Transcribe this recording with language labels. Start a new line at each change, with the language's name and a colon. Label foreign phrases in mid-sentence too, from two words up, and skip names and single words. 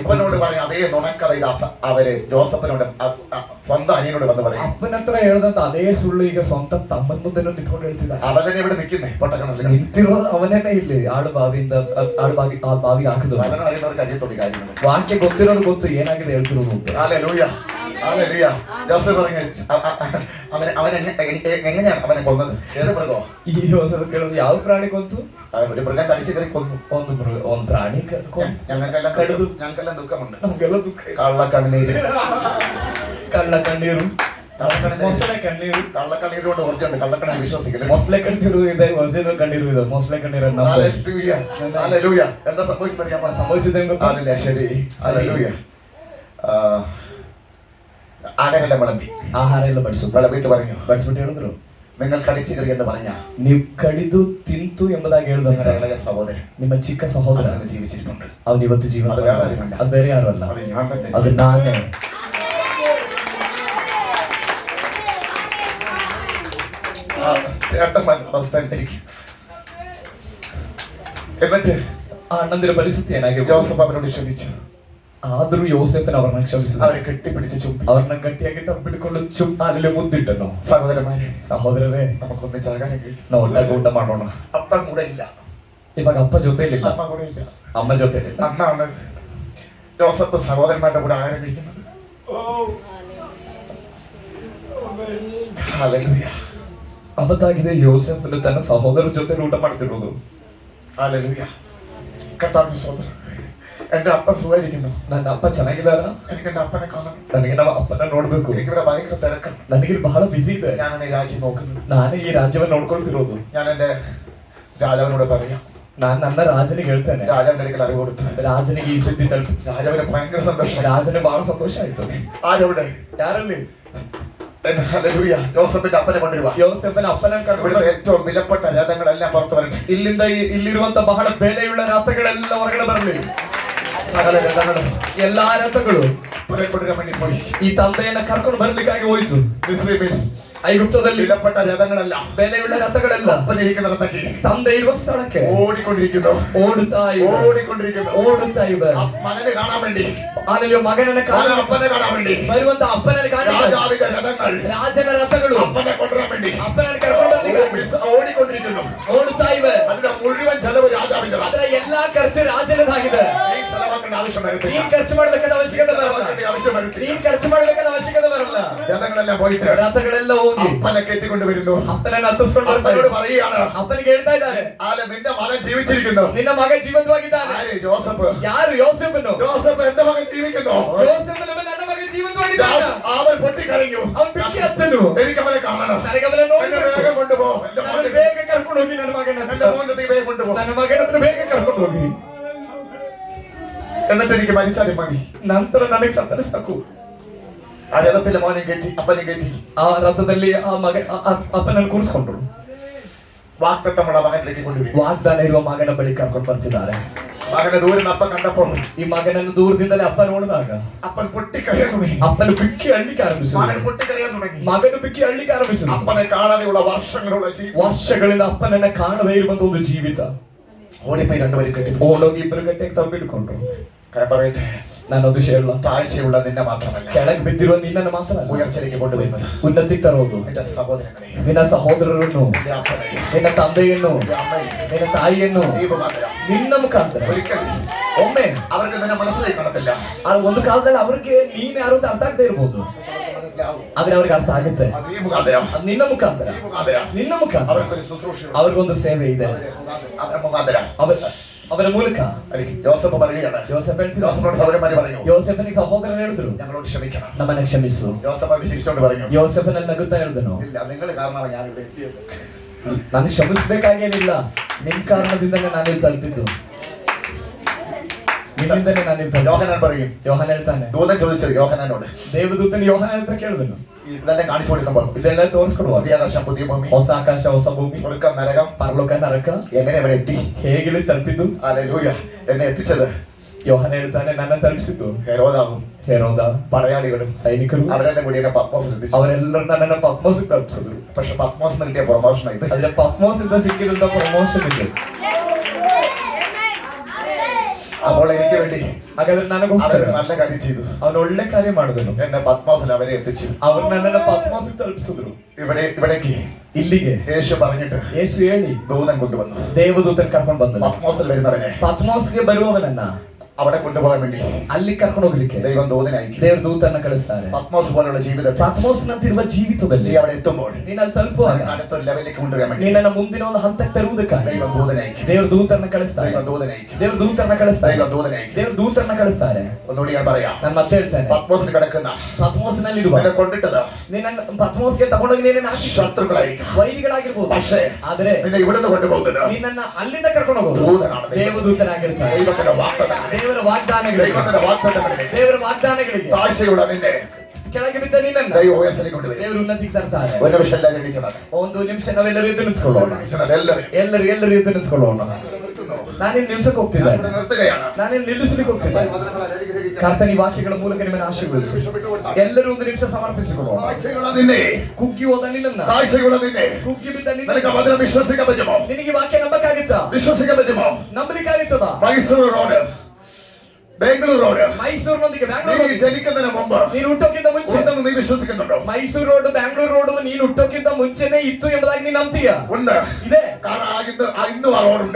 Malayalam: അപ്പനോട് പറഞ്ഞു അതേ നുണക്കഥ ഇത് അവര് ജോസഫിനോട് സ്വന്തം അനിയനോട് വന്ന് പറയും
Kannada: ಅಪ್ಪನ ಹತ್ರ ಹೇಳ್ದಂತ ಅದೇ ಸುಳ್ಳು ಈಗ ಸ್ವಂತ ತಮ್ಮನ ಮುಂದೆ ನಿಂತ್ಕೊಂಡು ಹೇಳ್ತಿದ್ದ
Malayalam: അവൻ തന്നെ ഇവിടെ നിൽക്കുന്നേ പൊട്ടക്കണല്ലേ
Kannada: ನಿಂತಿರೋದು ಅವನೇನೆ ಇಲ್ಲಿ ಆಳು ಬಾವಿಯಿಂದ ಆ ಬಾವಿಗೆ ಹಾಕಿದ್ರು
Malayalam: വചനം അറിയുന്നവർക്ക് അറിയത്തോടി കാര്യങ്ങൾ
Kannada: ವಾಕ್ಯ ಗೊತ್ತಿರೋರು ಗೊತ್ತು ಏನಾಗಿದೆ ಹೇಳ್ತಿರೋದು ಅಂತ
Malayalam: ഹല്ലേലൂയ ഹല്ലേലൂയ ജോസഫ് പറഞ്ഞു അവൻ എങ്ങനെയാണ് അവനെ കൊന്നത് ഏത് മൃഗോ
Kannada: ಈ ಯೋಸೆಫ್ ಕೇಳೋದು ಯಾವ ಪ್ರಾಣಿ ಕೊಂತು
Malayalam: ഒരു മൃഗം കടിച്ചു കയറി കൊന്നു
Kannada: ಒಂದು ಪ್ರಾಣಿ
Malayalam: ഞങ്ങൾക്കെല്ലാം ദുഃഖമുണ്ട്
Kannada: ನಮ್ಗೆಲ್ಲ ದುಃಖ
Malayalam: കള്ളക്കണ്ണീര്
Kannada: ಕಳ್ಳ ಕಣ್ಣೀರು ಮೊಸಳೆ ಕಣ್ಣೀರು
Malayalam: കള്ളക്കണ്ണീര് കൊണ്ട് കുറച്ചുണ്ട് കള്ളക്കണ്ണീർ വിശ്വസിക്കില്ല
Kannada: ಮೊಸಳೆ ಕಣ್ಣೀರು ಇದೆ ಒರಿಜಿನಲ್ ಕಣ್ಣೀರು ಇದೆ ಮೊಸಳೆ കണ്ണീರನ್ನ
Malayalam: ഹല്ലേലൂയ എന്താ സംഭവിച്ചറിയാമോ
Kannada: ಸಂಭವಿಸಿದೆ
Malayalam: അതല്ല ശരി ഹല്ലേലൂയ ആഹാരെല്ലാം വിളമ്പി
Kannada: ಆಹಾರ ಎಲ್ಲ ಬಡಿಸು
Malayalam: വിളമ്പിട്ട് പറഞ്ഞു
Kannada: ಬಡಿಸ್ಬಿಟ್ಟು ಹೇಳಿದ್ರು
Malayalam: നിങ്ങൾ കടിച്ചു കയറി എന്ന് പറഞ്ഞ
Kannada: ನೀವು ಕಡಿದು ತಿಂತು ಎಂಬುದಾಗಿ
Malayalam: നിങ്ങളുടെ
Kannada: ಹೇಳಿದ
Malayalam: ഇളയ സഹോദരൻ
Kannada: ನಿಮ್ಮ ಚಿಕ್ಕ ಸಹೋದರ
Malayalam: അവന് ജീവിച്ചിരിപ്പുണ്ട്
Kannada: ಅವನು ಇವತ್ತು ಜೀವಂತ ಅದು ಬೇರೆ ಯಾರು ಅಲ್ಲ. ಅದು ಬೇರೆ ಯಾರು ಅಲ್ಲ
Malayalam: അത് ഞാൻ തന്നെ
Kannada: ಅದು ನಾನೇ
Malayalam: ചേട്ടന്മാരുടെ അവസ്ഥ എന്തായിരിക്കും എന്നിട്ട്
Kannada: ಆ ಅಣ್ಣಂದಿರ ಪರಿಸ್ಥಿತಿ ಏನಾಗಿರ್ಬೋದು
Malayalam: ജോസഫ് അവരോട് ക്ഷമിച്ചു
Kannada: ಆದ್ರೂ ಯೋಸೆಫನ ಅವ್ರನ್ನ ಕ್ಷಮಿಸಿದ
Malayalam: അവരെ കെട്ടിപ്പിടിച്ച് ചുംബിച്ചു
Kannada: ಅವ್ರನ್ನ ಗಟ್ಟಿಯಾಗಿ ತಬ್ಬಿಡ್ಕೊಂಡು ಅಲ್ಲಿ ಮುದ್ದಿಟ್ಟನು
Malayalam: സഹോദരന്മാരെ
Kannada: ಸಹೋದರರೇ
Malayalam: നമുക്കൊന്നിച്ചാകാനെങ്കിൽ
Kannada: ನಾವು ಒಟ್ಟಾಗಿ ಊಟ ಮಾಡೋಣ
Malayalam: അപ്പൻ കൂടെ ഇല്ല
Kannada: ಇವಾಗ ಅಪ್ಪ ಜೊತೆಲಿಲ್ಲ
Malayalam: അമ്മ കൂടെ ഇല്ല
Kannada: ಅಮ್ಮ ಜೊತೆಲಿಲ್ಲ
Malayalam: അന്നാണ് ജോസഫ് സഹോദരന്മാരുടെ കൂടെ ആഹാരം കഴിക്കുന്നത് ഹല്ലേലൂയ
Kannada: ಅವತ್ತಾಗಿದೆ ಯೋಸೆಫನು ತನ್ನ ಸಹೋದರ ಜೊತೆ ಊಟ ಮಾಡ್ತಿರೋದು
Malayalam: ഹല്ലേലൂയ കർത്താവിന്റെ സഹോദരൻ എന്റെ അപ്പൻ സുഖമായിരിക്കുന്നു
Kannada: ನನ್ನ ಅಪ್ಪ ಚೆನ್ನಾಗಿದಾರ
Malayalam: എനിക്ക് എന്റെ അപ്പനെ കാണണം
Kannada: ನನಗೆ ನಮ್ಮ ಅಪ್ಪನ ನೋಡ್ಬೇಕು
Malayalam: എനിക്കിവിടെ ഭയങ്കര തിരക്കാണ്
Kannada: ನನಗೆ ಬಹಳ ಬಿಸಿ ಇದೆ
Malayalam: ഞാനാണ് ഈ രാജ്യം നോക്കുന്നത്
Kannada: ನಾನೇ ಈ ರಾಜ್ಯವನ್ನ ನೋಡ್ಕೊಳ್ತಿರೋದು
Malayalam: ഞാൻ എന്റെ രാജാവിനോട് പറയാം
Kannada: ನಾನ್ ನನ್ನ ರಾಜನಿಗೆ ಹೇಳ್ತೇನೆ
Malayalam: രാജാവിന്റെ അടുക്കൽ അറിവ് കൊടുത്തു
Kannada: ರಾಜನಿಗೆ ಈ ಸುದ್ದಿ ತಲುಪಿತು
Malayalam: രാജാവിന് ഭയങ്കര സന്തോഷം
Kannada: ರಾಜನಿಗೆ ಬಹಳ ಸಂತೋಷ ಆಯ್ತು
Malayalam: ആരവിടെ
Kannada: ಯಾರಲ್ಲಿ
Malayalam: ഹല്ലേലൂയ ജോസഫിന്റെ അപ്പനെ കൊണ്ടുവരുവാ
Kannada: ಯೋಸೆಫನ ಅಪ್ಪನ ಕರ್ಕೊಂಡು
Malayalam: ഇവിടുത്തെ ഏറ്റവും വിലപ്പെട്ട രഥങ്ങളെല്ലാം പുറത്തു വരട്ടെ
Kannada: ಇಲ್ಲಿಂದ ಇಲ್ಲಿರುವಂತ ಬಹಳ ಬೆಲೆಯುಳ್ಳ ರಥಗಳೆಲ್ಲ ಹೊರಗಡೆ ಬರಲಿ
Malayalam: സകല രഥങ്ങളും
Kannada: ಎಲ್ಲಾ ರಥಗಳು
Malayalam: പുറപ്പെടുവാൻ വേണ്ടി പോയി
Kannada: ಈ ತಂದೆಯನ್ನ ಕರ್ಕೊಂಡು ಬರ್ಲಿಕ್ಕಾಗಿ ಹೋಯ್ತು
Malayalam: മിസ്രൈമിൽ
Kannada: ಐಗುಪ್ತದಲ್ಲಿ
Malayalam: വിലപ്പെട്ട രഥങ്ങളെല്ലാം
Kannada: ಬೆಲೆಯುಳ್ಳ ರಥಗಳೆಲ್ಲ
Malayalam: അപ്പനിരിക്കുന്നിടത്തേക്ക്
Kannada: ತಂದೆ ಇರುವ ಸ್ಥಳಕ್ಕೆ
Malayalam: ഓടിക്കൊണ്ടിരിക്കുന്നു
Kannada: ಓಡುತ್ತಾ ಇವೆ
Malayalam: ഓടിക്കൊണ്ടിരിക്കുന്നു
Kannada: ಓಡುತ್ತಾ ಇವೆ
Malayalam: മകനെ കാണാൻ വേണ്ടി
Kannada: ಆಮೇಲೆ ಮಗನನ್ನ
Malayalam: മകൻ അപ്പനെ കാണാൻ വേണ്ടി
Kannada: ಬರುವಂತ ಅಪ್ಪನನ್ನು ಕಾಣಿ
Malayalam: രാജാവിന്റെ രഥങ്ങൾ
Kannada: ರಾಜನ ರಥಗಳು
Malayalam: അപ്പനെ കൊണ്ടുവരാൻ വേണ്ടി
Kannada: ಅಪ್ಪನನ್ನು ಕರ್ಕೊಂಡು
Malayalam: ഓടിക്കൊണ്ടിരിക്കുന്നു
Kannada: ಓಡುತ್ತಾ ಇವೆ
Malayalam: അതിന്റെ മുഴുവൻ ചെലവ് രാജാവിന്റെ
Kannada: ಅದರ ಎಲ್ಲಾ ಖರ್ಚು ರಾಜನದಾಗಿದೆ
Malayalam: നീ ചെലവാക്കേണ്ട ആവശ്യം
Kannada: ನೀನ್
Malayalam: വരത്തില്ല
Kannada: ಖರ್ಚು ಮಾಡ್ಬೇಕಾದ ಅವಶ್ಯಕತೆ ಬರಲ್ಲ
Malayalam: ചെലവാക്കേണ്ട ആവശ്യം വരത്തില്ല
Kannada: ನೀನ್ ಖರ್ಚು ಮಾಡ್ಬೇಕಾದ ಅವಶ್ಯಕತೆ ಬರಲ್ಲ
Malayalam: രഥങ്ങളെല്ലാം പോയിട്ട്
Kannada: ರಥಗಳೆಲ್ಲ ಹೋಗಿ
Malayalam: അപ്പനെ കയറ്റിക്കൊണ്ട് വരുന്നു
Kannada: ಅಪ್ಪನನ್ನ ಹತ್ತಿಸ್ಕೊಂಡು
Malayalam: അപ്പനോട് പറയുകയാണ്
Kannada: ಅಪ್ಪನಿಗೆ ಹೇಳ್ತಾ ಇದ್ದಾರೆ
Malayalam: ആല നിന്റെ മകൻ ജീവിച്ചിരിക്കുന്നു
Kannada: ನಿನ್ನ ಮಗ ಜೀವಂತವಾಗಿದ್ದಾನೆ
Malayalam: ആര് ജോസഫ്
Kannada: ಯಾರು ಯೋಸೆಫನು
Malayalam: ജോസഫ് എന്റെ മകൻ ജീവിക്കുന്നു
Kannada: ಯೋಸೆಫನ ನನ್ನ ಮಗ ಜೀವಂತವಾಗಿದ್ದಾನೆ
Malayalam: അവൻ പൊട്ടിക്കരഞ്ഞു
Kannada: ಅವನು ಬಿಕ್ಕಿ ಹತ್ತನು
Malayalam: എനിക്ക് അവനെ കാണണം
Kannada: ನನಗೆ ಅವನ
Malayalam: എന്നെ
Kannada: ನೋಡ್ಬೇಕು
Malayalam: വേഗം കൊണ്ടുപോ എന്റെ
Kannada: ನಾನು
Malayalam: മോനെ
Kannada: ಬೇಗ ಕರ್ಕೊಂಡು ಹೋಗಿ ನನ್ನ ಮಗನ
Malayalam: എന്റെ മോന്റെ നീ വേഗം കൊണ്ടുപോ
Kannada: ನನ್ನ ಮಗನ ಬೇಗ ಕರ್ಕೊಂಡು ಹೋಗಿ,
Malayalam: എന്നിട്ട് എനിക്ക് മരിച്ചാലും മതി.
Kannada: ನಂತರ ನನಗೆ ಸತ್ತರೆ ಸಾಕು.
Malayalam: ആ രഥത്തിലെ മോനെ കയറ്റി അപ്പനെ കയറ്റി
Kannada: ಆ ರಥದಲ್ಲಿ ಆ ಮಗ ಅಪ್ಪನನ್ನು ಕೂರಿಸ್ಕೊಂಡ್ರು.
Malayalam: വാഗ്ദത്തമുള്ള മകനിലേക്ക് കൊണ്ടുപോയി.
Kannada: ವಾಗ್ದಾನ ಇರುವ ಮಗನ ಬಳಿ ಕರ್ಕೊಂಡು ಬರ್ತಿದ್ದಾರೆ.
Malayalam: മകനെ ദൂരെ അപ്പൻ കണ്ടപ്പോൾ
Kannada: ಈ ಮಗನನ್ನು ದೂರದಿಂದಲೇ ಅಪ್ಪ ನೋಡಿದಾಗ
Malayalam: അപ്പൻ പൊട്ടിക്കരയാൻ തുടങ്ങി.
Kannada: ಅಪ್ಪನ ಬಿಕ್ಕಿ ಅಳ್ಳಿಕ್ಕೆ ಆರಂಭಿಸಿದ.
Malayalam: മകൻ പൊട്ടിക്കരയാൻ തുടങ്ങി.
Kannada: ಮಗನು ಬಿಕ್ಕಿ ಅಳ್ಳಿಕ್ಕೆ ಆರಂಭಿಸಿದ.
Malayalam: അപ്പനെ കാണാതെയുള്ള വർഷങ്ങളുള്ള ജീവിതം.
Kannada: ವರ್ಷಗಳಿಂದ ಅಪ್ಪನನ್ನ ಕಾಣದೇ ಇರುವಂತ ಒಂದು ಜೀವಿತ.
Malayalam: ഓടിപ്പോയി രണ്ടുപേരും കെട്ടി
Kannada: ಓಡೋಗಿ ಇಬ್ಬರು ಗಟ್ಟಿಗೆ ತಬ್ಬಿಡ್ಕೊಂಡ್ರು.
Malayalam: പറയട്ടെ,
Kannada: ನಾನದು ಹೇಳ,
Malayalam: താഴ്ചയുള്ള നിന്നെ മാത്രമല്ല,
Kannada: ಕೆಳಗೆ ಬಿದ್ದಿರುವ ನಿನ್ನನ್ನು ಮಾತ್ರ ಅಲ್ಲ,
Malayalam: ഉയർച്ചയിലേക്ക് കൊണ്ടുവരുന്നത്
Kannada: ಉನ್ನತಿಗೆ ತರೋದು
Malayalam: എന്റെ സഹോദരങ്ങളെ,
Kannada: ನಿನ್ನ ಸಹೋದರರನ್ನು,
Malayalam: എന്റെ അപ്പനെ,
Kannada: ನಿನ್ನ ತಂದೆಯನ್ನು,
Malayalam: എന്റെ അമ്മയെ,
Kannada: ನಿನ್ನ ತಾಯಿಯನ್ನು
Malayalam: ഈ മുഖാന്തരം
Kannada: ನಿನ್ನ ಮುಖಾಂತರ
Malayalam: ഒരിക്കൽ
Kannada: ಒಮ್ಮೆ
Malayalam: അവർക്ക് നിന്നെ മനസ്സിലായി കാണത്തില്ല.
Kannada: ಒಂದು ಕಾಲದಲ್ಲಿ ಅವ್ರಿಗೆ ನೀನ್ ಯಾರು ಅಂತ ಅರ್ಥ ಆಗದೆ ಇರ್ಬೋದು,
Malayalam: മനസ്സിലാവും.
Kannada: ಆದ್ರೆ ಅವ್ರಿಗೆ ಅರ್ಥ ಆಗುತ್ತೆ.
Malayalam: അത് ഈ മുഖാന്തരം,
Kannada: ಅದು ನಿನ್ನ ಮುಖಾಂತರ,
Malayalam: ഈ മുഖാന്തരം
Kannada: ನಿನ್ನ ಮುಖಾಂತರ
Malayalam: അവർക്കൊരു ശുശ്രൂഷയുണ്ട്.
Kannada: ಅವ್ರಿಗೊಂದು ಸೇವೆ ಇದೆ.
Malayalam: അവരുടെ മുഖാന്തരം
Kannada: ಅವರ ಮೂಲಕ
Malayalam: യോസഫ് പറയുകയാണ്.
Kannada: ಯೋಸೆಫ್ ಹೇಳ್ತಿದ್ರು,
Malayalam: യോസഫിനോട് സഹോദരന്മാര് പറഞ്ഞു,
Kannada: ಯೋಸೆಫನಿಗೆ ಸಹೋದರರು ಹೇಳಿದ್ರು,
Malayalam: ഞങ്ങളോട് ക്ഷമിക്കണം.
Kannada: ನಮ್ಮನ್ನ ಕ್ಷಮಿಸು.
Malayalam: യോസഫ് അവര് ചിരിച്ചോണ്ട് പറഞ്ഞു,
Kannada: ಯೋಸೆಫನಲ್ಲಿ ನಗುತ್ತಾ ಹೇಳಿದನು,
Malayalam: ഇല്ല, നിങ്ങൾ കാരണമാണ് ഞാൻ ഇവിടെ എത്തിയത്.
Kannada: ನನಗೆ ಕ್ಷಮಿಸ್ಬೇಕಾಗೇನಿಲ್ಲ, ನಿಮ್ ಕಾರಣದಿಂದನೇ ನಾನಿಲ್ಲಿ ತಲುಪಿದ್ದು, ನಿಮ್ಮಿಂದನೇ ನಾನಿಲ್ಲಿ ತಲುಪಿದ್ದು.
Malayalam: യോഹന്നാൻ പറയും,
Kannada: ಯೋಹನ ಹೇಳ್ತಾನೆ,
Malayalam: ദൂതൻ ചോദിച്ചത് യോഹന്നാനോട്,
Kannada: ದೇವದೂತನ ಯೋಹನ ಹತ್ರ ಕೇಳಿದನು,
Malayalam: ഇതെല്ലാം കാണിച്ചു കൊടുക്കുമ്പോൾ
Kannada: ಇದೆಲ್ಲ ತೋರಿಸ್ಕೊಡುವ,
Malayalam: പുതിയ ആകാശം പുതിയ ഭൂമി,
Kannada: ಹೊಸ ಆಕಾಶ ಹೊಸ ಭೂಮಿ,
Malayalam: സ്വർഗ്ഗം നരകം
Kannada: ಪರಲೋಕ ನರಕ
Malayalam: എങ്ങനെ ഇവിടെ എത്തി?
Kannada: ಹೇಗಿಲ್ಲಿ ತಲುಪಿದ್ದು?
Malayalam: ഹല്ലേലൂയ. എന്നെ എത്തിച്ചത്
Kannada: ಯೋಹನ ಹೇಳ್ತಾನೆ, ನನ್ನ ತಲುಪಿಸಿದ್ದು
Malayalam: ഹെരോദാവും
Kannada: ಹೇರೋದ,
Malayalam: പടയാളികളും
Kannada: ಸೈನಿಕರು,
Malayalam: അവരെല്ലാം കൂടി എന്നെ പത്മോസിൽ എത്തിച്ചു.
Kannada: ಅವರೆಲ್ಲರೂ ನನ್ನನ್ನ ಪದ್ಮೋಸಕ್ಕೆ ತಲುಪಿಸಿದ್ರು.
Malayalam: പക്ഷെ പത്മോസിന് കിട്ടിയ പ്രൊമോഷൻ ഇത്.
Kannada: ಆದ್ರೆ ಪದ್ಮೋಸಿಂದ ಸಿಕ್ಕಿದಂತ ಪ್ರಮೋಷನ್ ಇದೆ.
Malayalam: അപ്പോൾ എനിക്ക് വേണ്ടി
Kannada: ಹಾಗಾದ್ರೆ ನನಗೋಸ್ಕರ
Malayalam: അവര് നല്ല കാര്യം ചെയ്തു.
Kannada: ಅವನು ಒಳ್ಳೆ ಕಾರ್ಯ ಮಾಡಿದನು.
Malayalam: എന്നെ പത്മോസിൽ അവരെ എത്തിച്ചു.
Kannada: ಅವ್ರು ನನ್ನನ್ನ ಪದ್ಮೋಸಕ್ಕೆ ತಲುಪಿಸಿದ್ರು.
Malayalam: ഇവിടേക്ക്
Kannada: ಇಲ್ಲಿಗೆ
Malayalam: യേശു പറഞ്ഞിട്ട്
Kannada: ಯೇಸು ಹೇಳಿ
Malayalam: ദൂതൻ കൊണ്ടുവന്നു.
Kannada: ದೇವದೂತನ್ ಕರ್ಕೊಂಡು ಬಂದನು.
Malayalam: പത്മോസിൽ വരുന്നവനെ
Kannada: ಪದ್ಮೋಸ್ಗೆ ಬರುವವನನ್ನ
Malayalam: അവിടെ കൊണ്ടുപോകാൻ വേണ്ടി
Kannada: ಅಲ್ಲಿ ಕರ್ಕೊಂಡು ಹೋಗ್ಲಿಕ್ಕೆ
Malayalam: ദൈവം ദൂതനായി
Kannada: ದೇವ್ರ ದೂತನ್ನ ಕಳಿಸ್ತಾರೆ.
Malayalam: പത്മോസ് പോലുള്ള ജീവിതത്തിൽ
Kannada: ಪದ್ಮೋಸ್ನಂತಿರುವ ಜೀವಿತದಲ್ಲಿ
Malayalam: നീ അവിടെ എത്തുമ്പോൾ
Kannada: ನೀನ್ ಅಲ್ಲಿ ತಲುಪುವಾಗ
Malayalam: അടുത്തൊരു ലെവലിലേക്ക് കൊണ്ടുവരാൻ വേണ്ടി
Kannada: ನಿನ್ನನ್ನ ಮುಂದಿನ ಒಂದು ಹಂತಕ್ಕೆ ತರುವುದಕ್ಕಾಗಿ
Malayalam: ദൈവം ദൂതനായി.
Kannada: ದೇವ್ರ ದೂತನ್ನ ಕಳಿಸ್ತಾರೆ.
Malayalam: ദൈവം ദൂതനായി.
Kannada: ದೇವ್ರ ದೂತನ್ನ ಕಳಿಸ್ತಾರೆ.
Malayalam: ദൈവം ദൂതനായി.
Kannada: ದೇವ್ರ ದೂತನ್ನ ಕಳಿಸ್ತಾರೆ.
Malayalam: ഒന്നുകൂടി ഞാൻ പറയാം.
Kannada: ನಾನು ಮತ್ತೆ ಹೇಳ್ತೇನೆ,
Malayalam: പത്മോസിൽ കിടക്കുന്ന
Kannada: ಪದ್ಮೋಸ್ನಲ್ಲಿರುವ
Malayalam: നിന്നെ കൊണ്ടിട്ടത്
Kannada: ನಿನ್ನ ಪದ್ಮೋಸ್ಗೆ ತಗೊಂಡೋಗಿ ನೀನೇನು
Malayalam: ശത്രുക്കളായിരിക്കും,
Kannada: ವೈರಿಗಳಾಗಿರ್ಬೋದು.
Malayalam: പക്ഷേ
Kannada: ಆದ್ರೆ
Malayalam: നിന്നെ ഇവിടുന്ന് കൊണ്ടുപോകുന്നത്
Kannada: ನಿನ್ನನ್ನ ಅಲ್ಲಿಂದ ಕರ್ಕೊಂಡು ಹೋಗೋದು
Malayalam: ദൂതനാണ്.
Kannada: ದೇವದೂತನಾಗಿರ್ತಾರೆ.
Malayalam: ദൈവത്തിന്റെ വാഗ്ദത്തങ്ങൾ,
Kannada: ದೇವರ ವಾಗ್ದಾನಗಳಿಗೆ,
Malayalam: ദൈവത്തിന്റെ വാഗ്ദത്തങ്ങളിലേക്ക്
Kannada: ದೇವರ ವಾಗ್ದಾನಗಳಿಗೆ
Malayalam: താഴ്ചയുള്ള നിന്നെ
Kannada: ಕೆಳಗೆ ಬಿದ್ದ ನಿನ್ನನ್ನ
Malayalam: ദൈവം ഉയർച്ചയിലേക്ക് കൊണ്ടുവരും.
Kannada: ದೇವರು ಉನ್ನತಿಗೆ ತರ್ತಾರೆ.
Malayalam: ഒരു നിമിഷം എല്ലാവരും എണീച്ചതാണ്.
Kannada: ಒಂದು ನಿಮಿಷ ನಾವೆಲ್ಲರೂ ಎದ್ದು ನಿಂತ್ಕೊಳ್ಳೋಣ. ಎಲ್ಲರೂ ಎದ್ದು ನಿಂತ್ಕೊಳ್ಳೋಣ. ನಾನಿನ್ ನಿಲ್ಸಕ್ಕೆ ಹೋಗ್ತಿದ್ದೆ, ನಾನಿನ್ ನಿಲ್ಲಿಸ್ಲಿಕ್ಕೆ ಹೋಗ್ತಿದ್ದೆ. ಕರ್ತನಿ ವಾಕ್ಯಗಳ ಮೂಲಕ ನಿಮ್ಮನ್ನು ಆಶೀರ್ವದಿಸು. ಎಲ್ಲರೂ ಒಂದು ನಿಮಿಷ ಸಮರ್ಪಿಸಿಕೊಳ್ಳೋಣ. ಕುಗ್ಗಿ ಹೋದ ನಿನ್ನನ್ನ, ಕುಗ್ಗಿ ಬಿದ್ದ ನಿನ್ನ,
Malayalam: വിശ്വസിക്കാൻ പറ്റുമോ?
Kannada: ನಿನಗೆ ವಾಕ್ಯ ನಂಬಕ್ಕಾಗಿತ್ತಾ?
Malayalam: വിശ്വസിക്കാൻ പറ്റുമോ?
Kannada: ನಂಬಲಿಕ್ಕಾಗಿತ್ತದ?
Malayalam: മൈസൂർ റോഡ്, ബാംഗ്ലൂർ റോഡ്,
Kannada: ಮೈಸೂರಿನೊಂದಿಗೆ ಬ್ಯಾಂಗ್ಳೂರ್
Malayalam: നീ ജനിക്കുന്നതിന് മുമ്പ്
Kannada: ನೀನು ಹುಟ್ಟೋಕ್ಕಿಂತ ಮುಂಚೆ
Malayalam: ഉണ്ടെന്ന് നീ വിശ്വസിക്കുന്നുണ്ടോ?
Kannada: ಮೈಸೂರು ರೋಡ್ ಬ್ಯಾಂಗ್ಳೂರ್ ರೋಡ್ ನೀನು ಹುಟ್ಟೋಕ್ಕಿಂತ ಮುಂಚೆನೆ ಇತ್ತು ಎಂಬುದಾಗಿ ನೀನು ನಂಬ್ತೀಯ?
Malayalam: ഉണ്ട്.
Kannada: ಇದೆ.
Malayalam: കാരണം ഇന്നും ആ റോഡുണ്ട്.